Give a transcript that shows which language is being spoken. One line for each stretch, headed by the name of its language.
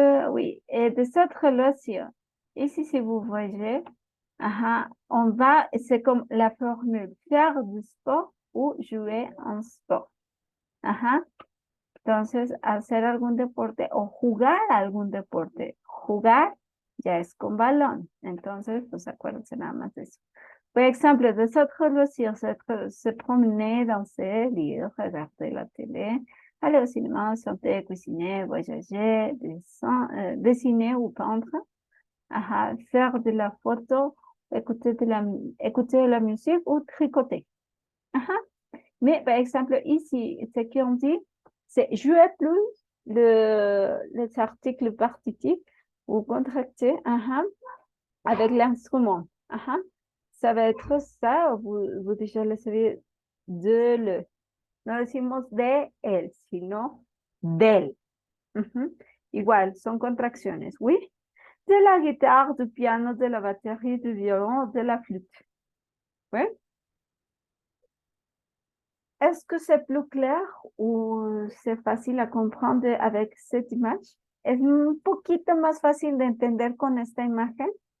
French: Oui, et de cette relation, ici, si vous voyez, on va, c'est comme la formule faire du sport ou jouer en sport.
Spanish: Entonces, hacer algún deporte o jugar algún deporte. Jugar ya es con balón. Entonces, pues acuérdense nada más de eso. Por ejemplo,
French: de cette relation, se promener, danser, lire, regarder la télé, aller au cinéma, chanter, cuisiner, voyager, dessiner ou peindre, faire de la photo, écouter de la musique ou tricoter. Mais par exemple, ici, ce qu'on dit, c'est jouer plus les articles partitifs ou contractés avec l'instrument. Ça va être ça, vous déjà le savez, de le.
Spanish: No decimos de él, sino del. Igual, son contracciones, oui.
French: De la guitare, du piano, de la batterie, du violon, de la flûte. Oui. Est-ce que c'est plus clair ou c'est facile à comprendre avec cette image?
Spanish: Es un poquito más fácil de entender con esta imagen.